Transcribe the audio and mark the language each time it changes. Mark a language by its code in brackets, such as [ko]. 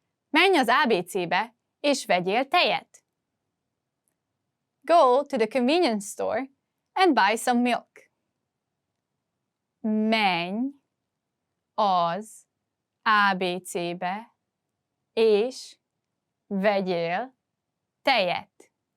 [hu] Menj az ABC-be, és vegyél tejet. [en] Go to the convenience store and buy some milk. [hu] Menj az ABC-be, és vegyél tejet.